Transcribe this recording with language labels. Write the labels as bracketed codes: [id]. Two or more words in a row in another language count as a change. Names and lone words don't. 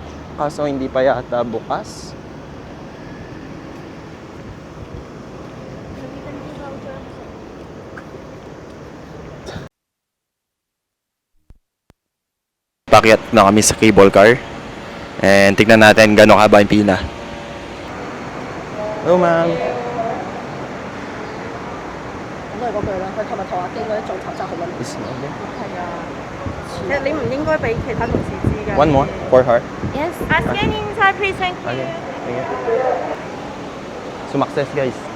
[tl] Kaso hindi pa yata bukas. Pakyat na kami sa [en] cable car. [tl] And tignan natin gano'ng haba yung pila. [en] Hello, ma'am. [yue] 都係嗰句啦，佢琴日同阿經嗰啲做頭真係好撚。 [en] Is okay. [yue] 係啊，其實你唔應該俾其他同事知㗎。 [en] One more for her. Yes. Scan inside, please. Thank you. [tl] Okay. Sige. Sumakses, guys.